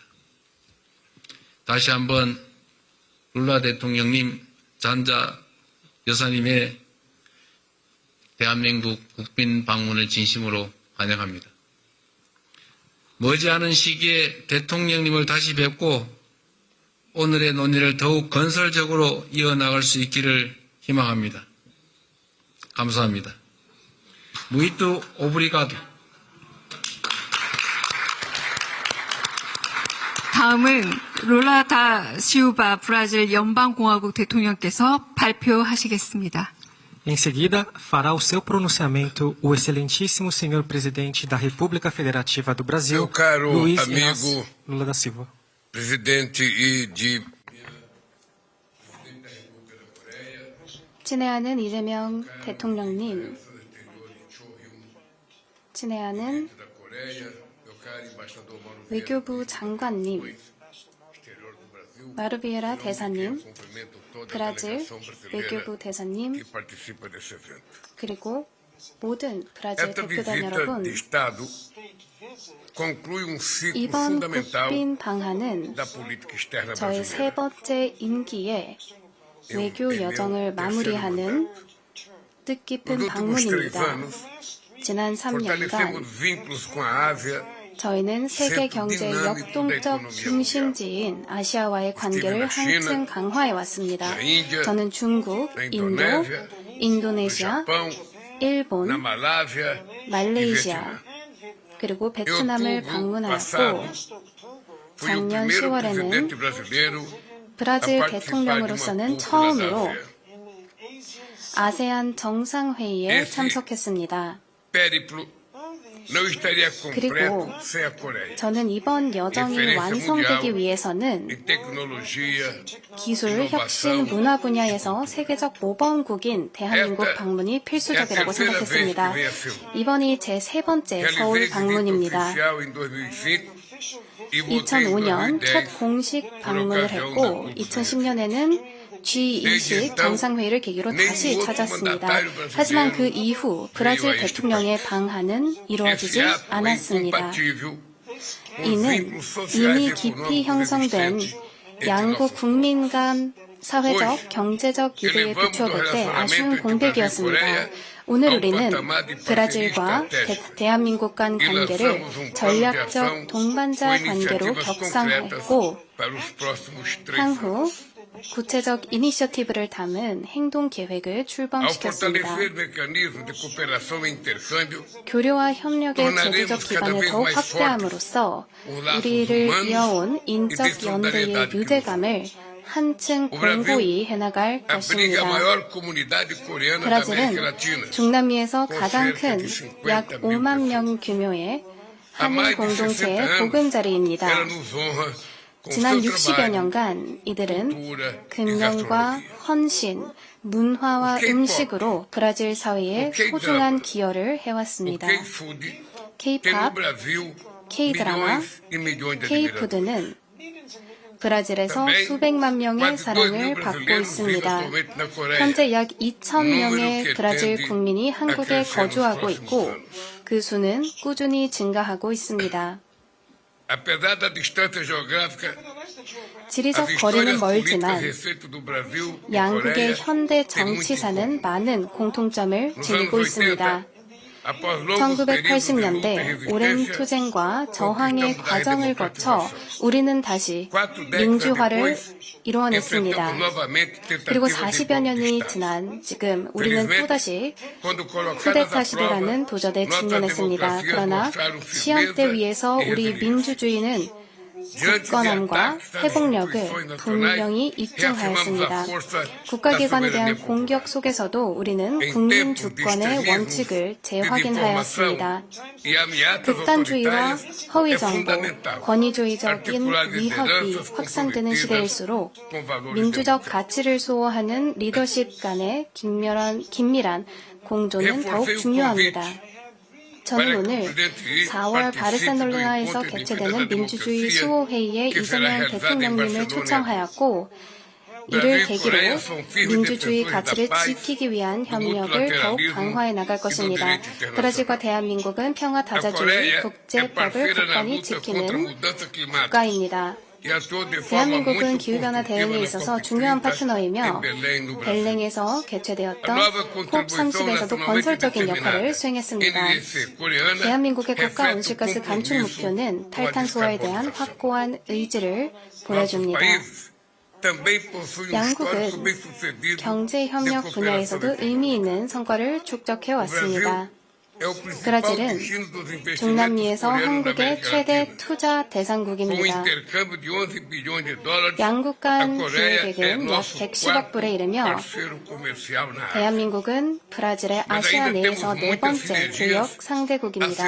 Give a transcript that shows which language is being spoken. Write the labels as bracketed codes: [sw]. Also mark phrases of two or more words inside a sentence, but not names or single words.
[ko] 다시 한번 룰라 대통령님, 잔자 여사님의 대한민국 국빈 방문을 진심으로 환영합니다. 머지않은 시기에 대통령님을 다시 뵙고 오늘의 논의를 더욱 건설적으로 이어나갈 수 있기를 희망합니다. 감사합니다. [pt] Muito obrigado. [ko] 다음은 룰라 다 시우바 브라질 연방공화국 대통령께서 발표하시겠습니다. [pt] Em seguida, fará o seu pronunciamento o excelentíssimo senhor presidente da República Federativa do Brasil, Meu caro Luiz amigo Inácio Lula da Silva. presidente [ko] 친애하는 이재명 대통령님, 친애하는 외교부 장관님, 마르비에라 대사님, 브라질 외교부 대사님, 그리고 모든 브라질 [pt] Esta [ko] 대표단 [pt] visita [ko] 여러분, [pt] de Estado conclui ciclo [ko] 이번 [pt] fundamental [ko] 국빈 방한은 [pt] da política externa [ko] 저의 세 [pt] brasileira. [ko] 번째 임기의 외교 여정을 마무리하는 뜻깊은 [pt] Nos últimos 3 [ko] 방문입니다. [pt] anos, [ko] 지난 3년간 [pt] fortalecemos vínculos com a Ásia, [ko] 저희는 세계 경제 역동적 중심지인 아시아와의 관계를 한층 강화해 왔습니다. 저는 중국, 인도, 인도네시아, [pt] Japão, na [ko] 일본, [pt] Malásia e [ko] 말레이시아, [pt] Vietnã. [ko] 그리고 [pt] Em [ko] 베트남을 [pt] outubro passado, [ko] 방문하였고 [pt] fui o [ko] 작년 [pt] primeiro [ko] 10월에는 [pt] presidente brasileiro a [ko] 브라질 [pt] participar de uma [ko] 대통령으로서는 [pt] cúpula da [ko] 처음으로 [pt] ASEAN. [ko] 아세안 정상회의에 참석했습니다. [pt] Périplo não estaria completo [ko] 그리고 [pt] sem a Coreia. [ko] 저는 이번 여정이 완성되기 위해서는 [pt] Em tecnologia, [ko] 기술, 혁신, 문화 분야에서 세계적 모범국인 대한민국 방문이 필수적이라고 생각했습니다. 이번이 제 세 번째 서울 [pt] realizei visita [ko] 방문입니다. [pt] oficial em 2005 e voltei em [ko] 2005년 [pt] 2010 [ko] 첫 공식 방문을 했고 2010년에는 G20 정상회의를 계기로 다시 찾았습니다. 하지만 그 이후 브라질 대통령의 방한은 이루어지지 [pt] Esse ato é [ko] 않았습니다. [pt] incompatível com os [ko] 이는 [pt] vínculos sociais [ko] 이미 [pt] e [ko] 깊이 [pt] econômicos [ko] 형성된 [pt] existentes entre [ko] 양국 [pt] nossos [ko] 국민 간 사회적, 경제적 기대에 비춰볼 때 아쉬운 공백이었습니다. 오늘 우리는 브라질과 대한민국 간 관계를 전략적 동반자 관계로 격상했고 [pt] para os próximos 3 [ko] 향후 [pt] anos. [ko] 구체적 이니셔티브를 담은 행동 계획을 [pt] Ao [ko] 출범시켰습니다. [pt] fortalecer mecanismos de cooperação e intercâmbio, [ko] 교류와 협력의 제도적 기반을 더욱 확대함으로써 우리를 이어온 인적 연대의 유대감을 한층 공고히 해나갈 [pt] abriga a [ko] 것입니다. [pt] maior comunidade coreana da América [ko] 브라질은 [pt] Latina. [ko] 중남미에서 가장 큰 약 5만 명 규모의 [pt] Há [ko] 한인 [pt] mais de 60 [ko] 공동체의 [pt] anos, [ko] 보금자리입니다. [pt] ela nos honra com [ko] 지난 [pt] seu [ko] 60여 [pt] trabalho, [ko] 년간 이들은 [pt] cultura e [ko] 근면과 [pt] gastronomia. [ko] 헌신, 문화와 음식으로 브라질 사회에 소중한 기여를 [pt] O [ko] 해왔습니다. [pt] K-Food tem no [ko] K-팝, [pt] Brasil [ko] K-드라마, [pt] milhões e milhões de admiradores. [ko] K-푸드는 브라질에서 [pt] Também, [ko] 수백만 명의 [pt] quase 2 [ko] 사랑을 [pt] mil [ko] 받고 [pt] brasileiros vivem [ko] 있습니다. [pt] atualmente na Coreia. [ko] 현재 약 2천 [pt] número [ko] 명의 [pt] que [ko] 브라질 [pt] tende [ko] 국민이 [pt] a [ko] 한국에 [pt] crescer nos [ko] 거주하고 [pt] próximos [ko] 있고 [pt] anos. [ko] 그 수는 꾸준히 증가하고 있습니다. [pt] Apesar da distância geográfica, [ko] 지리적 [pt] as [ko] 거리는 [pt] histórias políticas [ko] 멀지만 [pt] recentes do Brasil e [ko] 양국의 [pt] Coreia [ko] 현대 [pt] têm muito em [ko] 정치사는 [pt] comum. [ko] 많은 공통점을 [pt] Nos anos [ko] 지니고 [pt] 80, [ko] 있습니다. [pt] após longos períodos de luta e [ko] 1980년대 오랜 [pt] resistência, [ko] 투쟁과 저항의 [pt] conquistamos a [ko] 과정을 거쳐 [pt] redemocratização. [ko] 우리는 다시 [pt] 4 décadas [ko] 민주화를 [pt] depois, [ko] 이루어냈습니다. [pt] enfrentamos novamente [ko] 그리고 [pt] tentativas de [ko] 40여 [pt] golpe de [ko] 년이 [pt] Estado. [ko] 지난 지금 우리는 [pt] Felizmente, [ko] 또다시 [pt] quando colocadas [ko] 쿠데타 [pt] à [ko] 시도라는 [pt] prova, [ko] 도전에 [pt] nossas [ko] 직면했습니다. [pt] democracias [ko] 그러나 [pt] mostraram [ko] 시험대 [pt] firmeza [ko] 위에서 [pt] e [ko] 우리 [pt] resiliência. [ko] 민주주의는 [pt] Diante de [ko] 굳건함과 [pt] ataques das [ko] 회복력을 [pt] instituições [ko] 분명히 [pt] nacionais, reafirmamos [ko] 입증하였습니다. [pt] a força [ko] 국가기관에 [pt] da [ko] 대한 [pt] soberania [ko] 공격 [pt] popular. [ko] 속에서도 우리는 [pt] Em [ko] 국민 [pt] tempos de [ko] 주권의 [pt] extremismo, [ko] 원칙을 재확인하였습니다. [pt] desinformação e ameaças [ko] 극단주의와 [pt] autoritárias, é [ko] 허위정보, [pt] fundamental [ko] 권위주의적인 [pt] articular [ko] 위협이 [pt] lideranças [ko] 확산되는 [pt] comprometidas [ko] 시대일수록 [pt] com valores [ko] 민주적 [pt] democráticos. [ko] 가치를 수호하는 리더십 간의 긴밀한 공조는 더욱 [pt] Reforcei o [ko] 중요합니다. [pt] convite [ko] 저는 [pt] para que o [ko] 오늘 [pt] presidente Xi [ko] 4월 [pt] participe do [ko] 바르셀로나에서 [pt] encontro de [ko] 개최되는 [pt] defesa da [ko] 민주주의 [pt] democracia [ko] 수호회의에 [pt] que será [ko] 이재명 [pt] realizado em [ko] 대통령님을 [pt] Barcelona. [ko] 초청하였고 이를 [pt] Brasil e [ko] 계기로 [pt] Coreia são firmes [ko] 민주주의 [pt] defensores [ko] 가치를 [pt] da paz, [ko] 지키기 위한 [pt] do [ko] 협력을 더욱 [pt] multilateralismo [ko] 강화해 나갈 [pt] e do [ko] 것입니다. [pt] direito internacional. [ko] 브라질과 대한민국은 평화 [pt] A [ko] 다자주의, [pt] Coreia é [ko] 국제법을 [pt] parceira na [ko] 굳건히 [pt] luta contra a [ko] 지키는 [pt] mudança climática [ko] 국가입니다. [pt] e atua de forma [ko] 대한민국은 [pt] muito [ko] 기후변화 대응에 [pt] construtiva na [ko] 있어서 [pt] COP30 [ko] 중요한 파트너이며 [pt] em Belém, no Brasil. [ko] 벨랭에서 [pt] A [ko] 개최되었던 [pt] nova contribuição [ko] 콥30에서도 [pt] nacionalmente [ko] 건설적인 [pt] determinada, [ko] 역할을 수행했습니다. [pt] NDC coreana, [ko] 대한민국의 국가 [pt] reflete o [ko] 온실가스 감축 [pt] compromisso [ko] 목표는 [pt] com a [ko] 탈탄소화에 대한 [pt] descarbonização. [ko] 확고한 의지를 [pt] Nossos [ko] 보여줍니다. [pt] países também possuem um histórico [ko] 양국은 [pt] bem-sucedido [ko] 경제 협력 [pt] de [ko] 분야에서도 [pt] cooperação [ko] 의미 있는 성과를 축적해 왔습니다. [pt] é o principal [ko] 브라질은 [pt] destino dos investimentos [ko] 중남미에서 [pt] coreanos na [ko] 한국의 [pt] América [ko] 최대 [pt] Latina. [ko] 투자 [pt] Com o [ko] 대상국입니다. [pt] intercâmbio de 11 bilhões de dólares, [ko] 양국 [pt] a [ko] 간 [pt] Coreia é [ko] 기획액은 약 [pt] nosso [ko] 110억 [pt] quarto [ko] 불에 이르며 [pt] parceiro comercial na Ásia. [ko] 대한민국은 브라질의 아시아 내에서 네 번째 교역 상대국입니다.